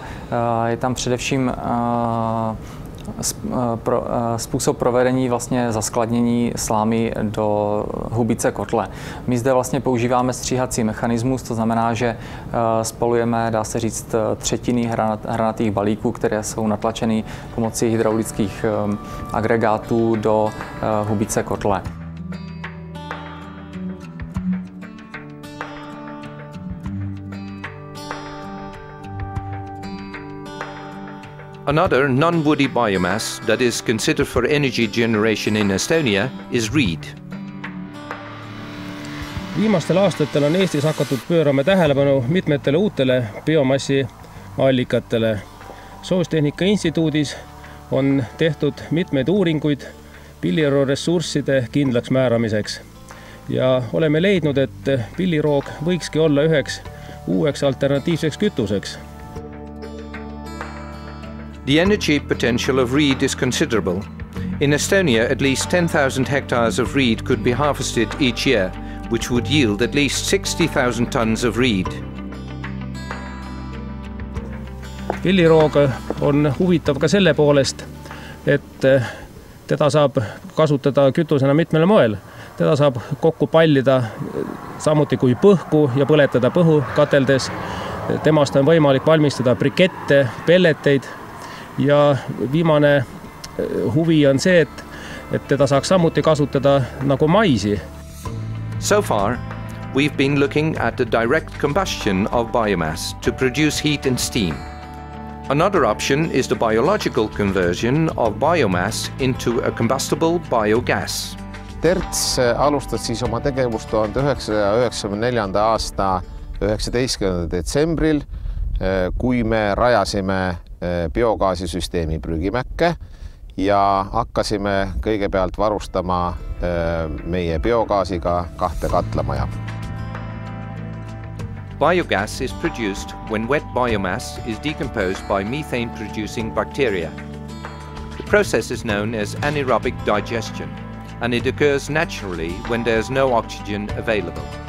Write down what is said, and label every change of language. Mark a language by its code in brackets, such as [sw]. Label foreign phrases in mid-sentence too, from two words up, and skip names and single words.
[cs] Je tam především způsob provedení vlastně zaskladnění slámy do hubice kotle. My zde vlastně používáme stříhací mechanismus, to znamená, že spalujeme, dá se říct, třetiny hranatých balíků, které jsou natlačeny pomocí hydraulických agregátů do hubice kotle. [en] Another non-woody biomass that is considered for energy generation in Estonia is reed. [et] Viimastel aastatel on Eestis hakatud pöörama tähelepanu mitmetele uutele biomassi allikatele. Soostehnika instituudis on tehtud mitmeid uuringuid pilliroressursside kindlaks määramiseks. Ja oleme leidnud, et pilliroog võikski olla üheks uueks alternatiivseks kütuseks. [en] The energy potential of reed is considerable. In Estonia, at least 10,000 hectares of reed could be harvested each year, which would yield at least 60,000 tons of reed. [et] Villiroog on huvitav ka selle poolest, et teda saab kasutada kütusena mitmel moel. Teda saab kokku pallida samuti kui põhku ja põletada põhu kateldes. Temast on võimalik valmistada brikette, pelleteid ja viimane huvi on see, et teda saaks samuti kasutada nagu maisi. [en] So far, we've been looking at the direct combustion of biomass to produce heat and steam. Another option is the biological conversion of biomass into a combustible biogas. [et] Terts alustas siis oma tegevust 1994. aasta 19. detsembril, kui me rajasime biogaasisüsteemi Prügimäkke ja hakkasime kõigepealt varustama meie biogaasiga 2 katlamaja. [en] Biogas is produced when wet biomass is decomposed by methane-producing bacteria. The process is known as anaerobic digestion, and it occurs naturally when there's no oxygen available.